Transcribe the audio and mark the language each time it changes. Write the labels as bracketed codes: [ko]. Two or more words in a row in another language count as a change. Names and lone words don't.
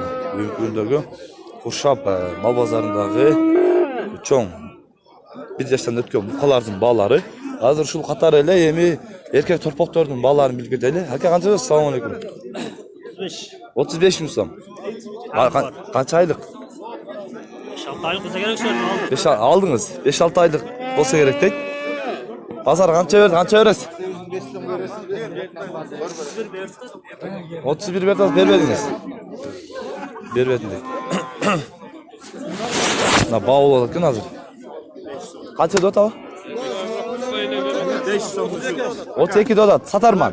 [ky] Бүгүнкү күндөгү Куршап мал базарындагы чоң 1 жаштан өткөн букалардын баалары. Азыр ушул катар эле эми эркек торпоктордун бааларын билип кетели. Ака канча? [ar] السلام عليكم. [ky] 35 миң сом. Канча айлык? 5-6 айлык болса керек шығар. 5 алдыңыз. 5-6 айлык болса керек дейт. Базар канча берди? Канча бересиз? 31 бердиңиз, бербедиңиз. Бербедим дейт. Мына баа болот экен азыр. Канча деп атабы? 32 деп атат. Сатарман.